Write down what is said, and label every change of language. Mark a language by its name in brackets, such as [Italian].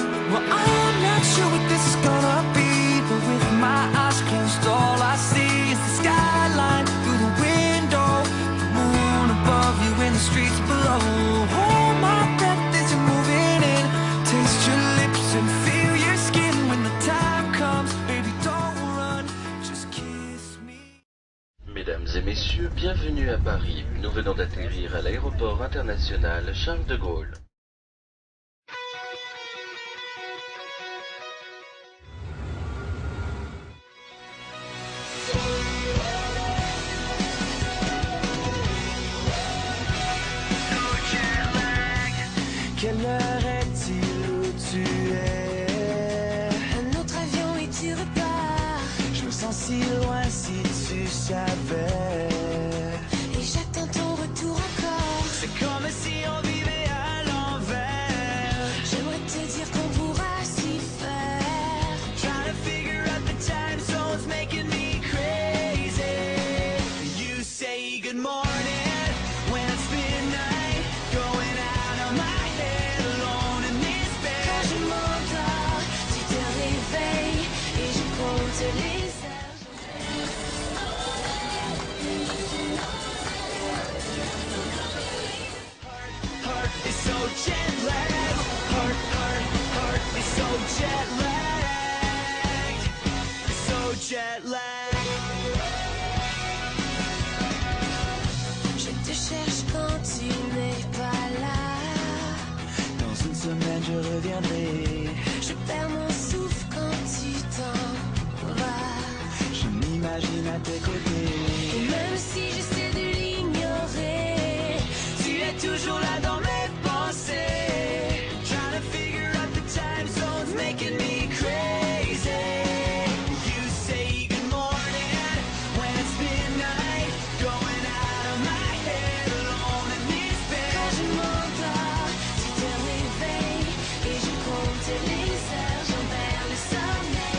[English] Well, I'm not sure what this is gonna be, but with my eyes closed, all I see is the skyline through the window, the moon above you and the streets below. Hold my breath as you're moving in, taste your lips and feel your skin when the time comes. Baby, don't run, just kiss me. [French] Mesdames et messieurs, bienvenue à Paris. Nous venons d'atterrir à l'aéroport international Charles de Gaulle. Quelle heure est-il où tu es? Un autre avion et tu repars. Je me sens si loin si tu savais. Et j'attends ton retour encore. C'est comme si on vivait à l'envers. J'aimerais te dire qu'on pourra s'y faire. [English] Trying to figure out the time zones making me crazy. You say good morning when it's midnight, going out of my head alone in this bed. [French] Quand je m'endors, tu te réveilles et je compte les heures. [English] Heart is so jet lagged. Heart is so jet lagged. So jet lagged. [French] Je te cherche quand tu n'es pas là. Dans une semaine je reviendrai. Je perds mon souffle quand tu t'en vas. Je m'imagine à tes côtés. Et même si j'essaie de l'ignorer, Tu es toujours là dans mes pensées. [English] Trying to figure out the time zones making me crazy. You say good morning when it's midnight, going out of my head alone in this [French] quand [English] bed. [French] je m'endors, tu te réveilles et je compte les heures, j'en perds le sommeil.